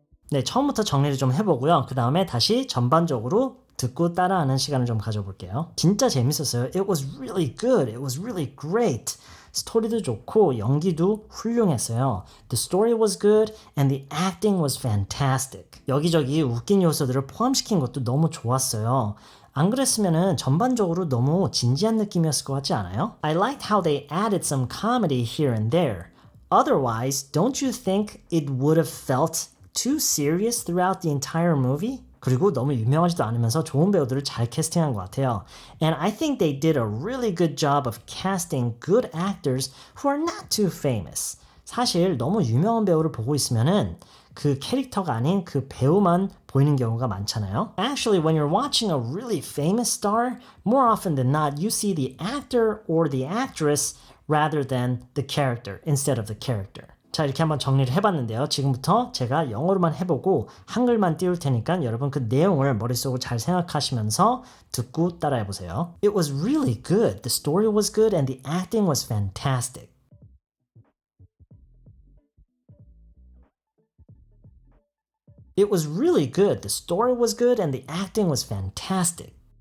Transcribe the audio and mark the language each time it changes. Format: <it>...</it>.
<ko>네, 처음부터 정리를 좀 해보고요. 그 다음에 다시 전반적으로 듣고 따라하는 시간을 좀 가져볼게요. 진짜 재밌었어요.</ko> <en>It was really good. It was really great.</en> <ko>스토리도 좋고 연기도 훌륭했어요.</ko> <en>The story was good and the acting was fantastic.</en> <ko>여기저기 웃긴 요소들을 포함시킨 것도 너무 좋았어요. 안 그랬으면은 전반적으로 너무 진지한 느낌이었을 것 같지 않아요?</ko> <en>I liked how they added some comedy here and there. Otherwise, don't you think it would have felt too serious throughout the entire movie?</en> <ko>그리고 너무 유명하지도 않으면서 좋은 배우들을 잘 캐스팅한 것 같아요.</ko> <en>And I think they did a really good job of casting good actors who are not too famous.</en> <ko>사실 너무 유명한 배우를 보고 있으면은 그 캐릭터가 아닌 그 배우만 보이는 경우가 많잖아요.</ko> <en>Actually, when you're watching a really famous star, more often than not, you see the actor or the actress rather than the character instead of the character.</en> <ko>자, 이렇게 한번 정리를 해봤는데요. 지금부터 제가 영어로만 해보고 한글만 띄울 테니까 여러분 그 내용을 머릿속으로 잘 생각하시면서 듣고 따라해보세요.</ko> <en>It was really good. The story was good and the acting was fantastic. It was really good. The story was good and the acting was fantastic.</en>